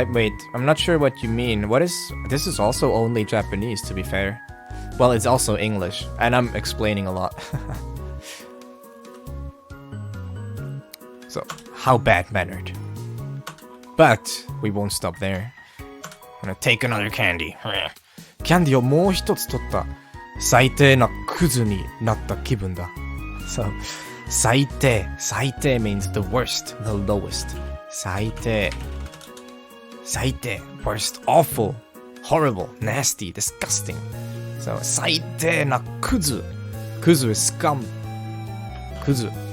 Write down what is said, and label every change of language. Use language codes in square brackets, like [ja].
[en] Wait, I'm not sure what you mean. This is also only Japanese, to be fair. Well, it's also English, and I'm explaining a lot. So, how bad-mannered. But, we won't stop there. I'm gonna take another candy. [ja] キャンディーをもう一つ取った。最低なクズになった気分だ。 [en] So, 最低 means the worst, the lowest. 最低 worst, awful, horrible, nasty, disgusting. So, [ja] 最低なクズ. [en] Kuzu is scum. Kuzu.